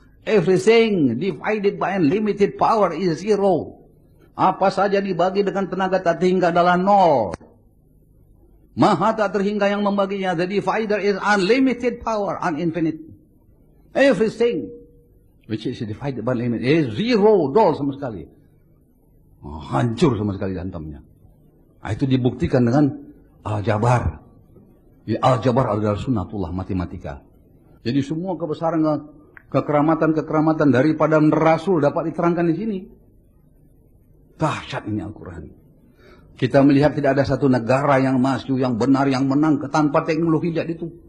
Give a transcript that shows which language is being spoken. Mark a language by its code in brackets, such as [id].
[en] Everything divided by unlimited power is zero. [id] Apa saja dibagi dengan tenaga tak terhingga adalah nol. Maha tak terhingga yang membaginya. [en] The divider is unlimited power, uninfinite. Everything which is divided by unlimited is zero, [id] nol sama sekali. Hancur sama sekali hantamnya. Itu dibuktikan dengan Al-Jabar. Al-Jabar adalah sunnatullah, matematika. Jadi semua kebesaran, kekeramatan daripada Rasul dapat diterangkan di sini. Dahsyat ini Al-Quran. Kita melihat tidak ada satu negara yang maju, yang benar, yang menang tanpa teknologi lihat itu.